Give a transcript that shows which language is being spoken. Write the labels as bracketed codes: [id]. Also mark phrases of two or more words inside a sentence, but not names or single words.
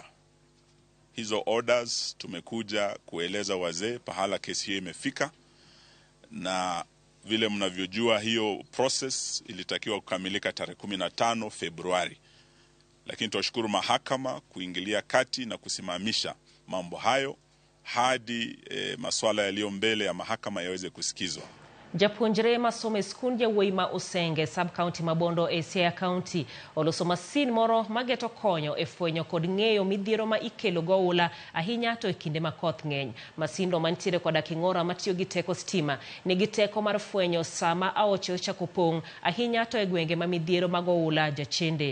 [sw] Hizo orders tumekuja kueleza wazee pahala kesi hiyo imefika, na vile mnavyojua hiyo process ilitakiwa kukamilika tarehe 15 Februari. Lakini tunashukuru mahakama kuingilia kati na kusimamisha mambo hayo hadi masuala yaliyo mbele ya mahakama yaweze kusikizwa. [luo] Japuonjre masomo skund Weima Usenge sub county Mabondo Siaya county oloso masin moro mageto konyo e fwenyo kod ng'eyo midhiero ma ikelo goula ahinya to e kinde ma koth ng'eny. Masindo mantiere koda king'ora matiyo gi teko stima nigi teko mar fwenyo sama aoche ochako pong' ahinya to e gwenge ma midhiero mag oula jachende.